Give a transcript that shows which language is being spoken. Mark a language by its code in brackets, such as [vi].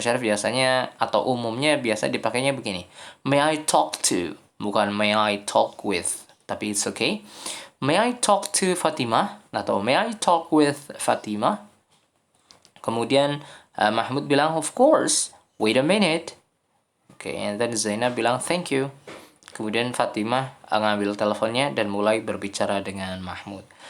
[id] Syarif biasanya atau umumnya biasa dipakainya begini. [en] May I talk to, [id] bukan [en] may I talk with. [id] Tapi [en] it's okay. May I talk to Fatima? [id] Atau [en] may I talk with Fatima? [id] Kemudian Mahmud bilang, [en] of course. Wait a minute. Okay, and then Zainab bilang, thank you. [id] Kemudian Fatimah ngambil teleponnya dan mulai berbicara dengan Mahmud.